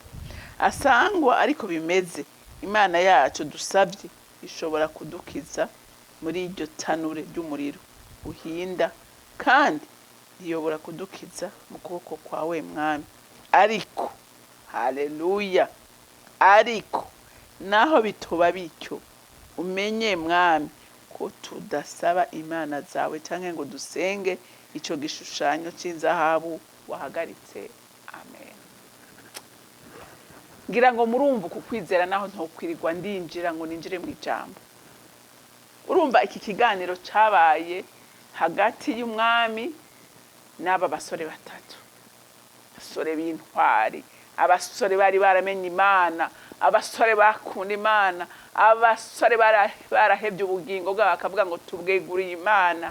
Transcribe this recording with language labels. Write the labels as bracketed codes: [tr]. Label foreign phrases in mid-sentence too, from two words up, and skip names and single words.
[rn] Asangwa ariko bimeze, Imana yacu dusabye ishobora kudukiza muri iryo tanure ry'umuriro uhinda, kandi ntiyobora kudukiza mu kuboko kwawe mwami. Ariko haleluya, ariko naho bitoba bityo, umenye mwami ko tudasaba imana zawe canke ngo dusenge ico gishushanyo c'inzahabu wahagaritse. Amen. Ngira ngo murumva kukwizera naho ntokwirirwa ndinjira ngo ninjire mu ijambo. Urumva iki kiganiro cabaye hagati y'umwami n'aba basore batatu, basore b'intwari, abasore bari baramenye Imana, abasore bakunda Imana, abasore barahebye ubugingo bwabo bakavuga ngo tubweguriye Imana.